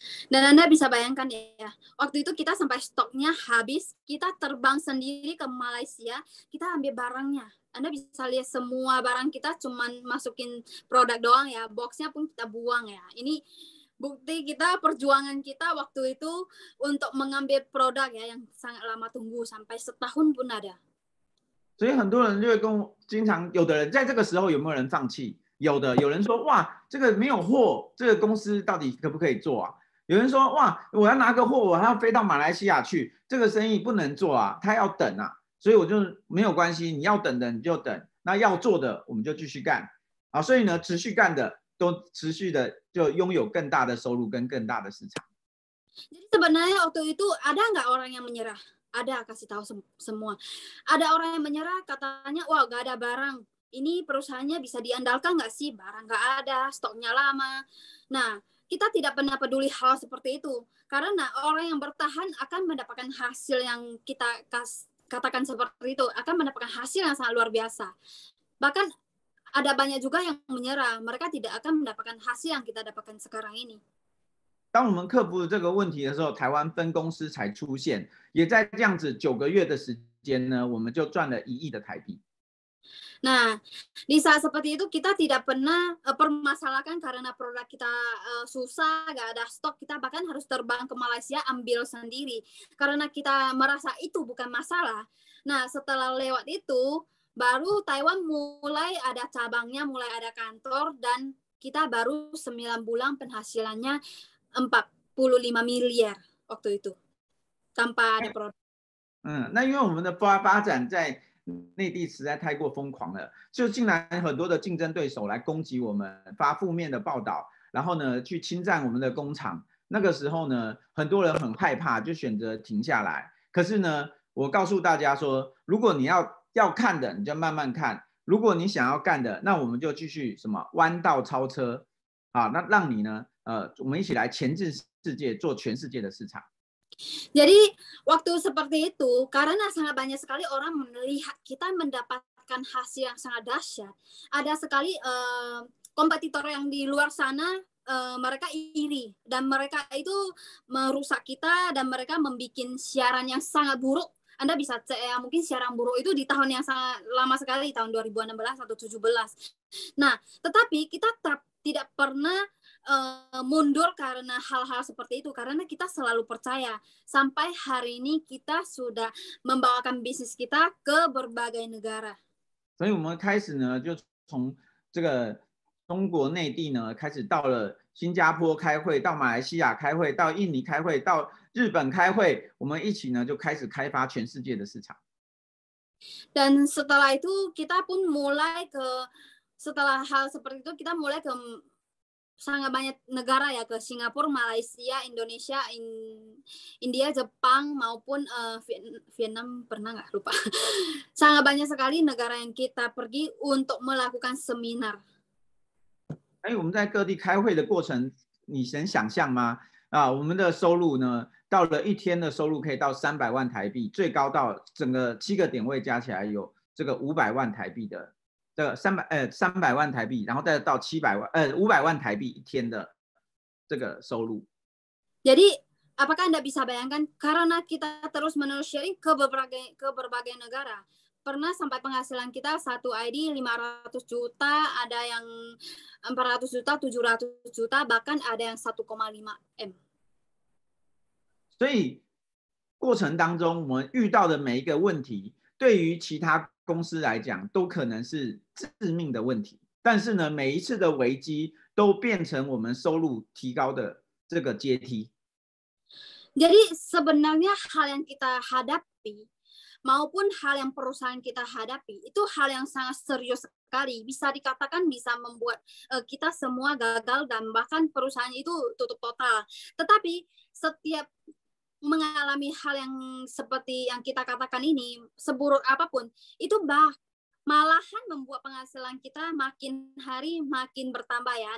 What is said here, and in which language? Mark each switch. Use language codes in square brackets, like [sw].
[id] Dan Anda bisa bayangkan ya, waktu itu kita sampai stoknya habis, kita terbang sendiri ke Malaysia, kita ambil barangnya. Anda bisa lihat semua barang kita cuman masukin produk doang ya, boxnya pun kita buang ya. Ini bukti kita, perjuangan kita waktu itu untuk mengambil produk ya yang sangat lama tunggu sampai setahun pun ada。 [zh] 所以很多人就会跟我经常，有的人在这个时候有没有人放弃？有的，有人说哇，这个没有货，这个公司到底可不可以做啊？有人说哇，我要拿个货，我还要飞到马来西亚去，这个生意不能做啊，他要等啊。所以我就没有关系，你要等的你就等，那要做的我们就继续干啊。所以呢，持续干的都持续的就拥有更大的收入跟更大的市场。 [id] Jadi sebenarnya waktu itu ada nggak orang yang menyerah? Ada, kasih tahu semua. Ada orang yang menyerah katanya, wah nggak ada barang. Ini perusahaannya bisa diandalkan nggak sih? Barang nggak ada, stoknya lama. Nah, kita tidak pernah peduli hal seperti itu. Karena orang yang bertahan akan mendapatkan hasil yang kita katakan seperti itu. Akan mendapatkan hasil yang sangat luar biasa. Bahkan ada banyak juga yang menyerah. Mereka tidak akan mendapatkan hasil yang kita dapatkan sekarang ini. [zh] 当我们克服这个问题的时候，台湾分公司才出现，也在这样子9个月的时间呢，我们就赚了1亿的台币。 [id] Nah, di saat seperti itu kita tidak pernah permasalahkan karena produk kita susah, nggak ada stok, kita bahkan harus terbang ke Malaysia ambil sendiri karena kita merasa itu bukan masalah. Nah, setelah lewat itu, baru Taiwan mulai ada cabangnya, mulai ada kantor, dan kita baru 9 bulan penghasilannya 45 miliar waktu itu tanpa ada produk。 [zh] 那因为我们的发展在内地实在太过疯狂了，就竟然很多的竞争对手来攻击我们，发负面的报道，然后呢去侵占我们的工厂。那个时候呢，很多人很害怕，就选择停下来。可是呢，我告诉大家说，如果你要看的，你就慢慢看；如果你想要干的，那我们就继续什么弯道超车啊，那让你呢，我们一起来前进世界，做全世界的市场。 [id] Jadi waktu seperti itu, karena sangat banyak sekali orang melihat kita mendapatkan hasil yang sangat dahsyat. Ada sekali kompetitor yang di luar sana, mereka iri dan mereka itu merusak kita dan mereka membuat siaran yang sangat buruk. Anda bisa cek ya, mungkin siaran buruk itu di tahun yang sangat lama sekali, tahun 2016 atau 2017. Nah, tetapi kita tidak pernah mundur karena hal-hal seperti itu, karena kita selalu percaya sampai hari ini kita sudah membawakan bisnis kita ke berbagai negara. [zh] 所以我们开始呢，就从这个中国内地呢，开始到了新加坡开会，到马来西亚开会，到印尼开会，到日本开会，我们一起呢就开始开发全世界的市场。 [id] Dan setelah itu kita pun mulai setelah hal seperti itu kita mulai ke sangat banyak negara ya, ke Singapura, Malaysia, Indonesia, India, Jepang maupun Vietnam, pernah nggak lupa. Sangat banyak sekali negara yang kita pergi untuk melakukan seminar. [zh] 我们在各地开会的过程，你能想象吗？我们的收入呢，到了1天的收入可以到300万台币，最高到整个7个点位加起来有这个500万台币的。 300万台币，然后再到500万台币1天的这个收入。 [id] Jadi apakah Anda bisa bayangkan, karena kita terus-menerus sharing ke berbagai negara, pernah sampai penghasilan kita satu ID 500 juta, ada yang 400 juta, 700 juta, bahkan ada yang 1,5 M。 [zh] 所以过程当中我们遇到的每一个问题，对于其他公司来讲都可能是致命的问题，但是呢，每一次的危机都变成我们收入提高的这个阶梯。 [id] Jadi sebenarnya hal yang kita hadapi maupun hal yang perusahaan kita hadapi itu hal yang sangat serius sekali. Bisa dikatakan bisa membuat kita semua gagal dan bahkan perusahaan itu tutup total. Tetapi setiap mengalami hal yang seperti yang kita katakan ini, seburuk apapun, itu malahan membuat penghasilan kita makin hari makin bertambah ya.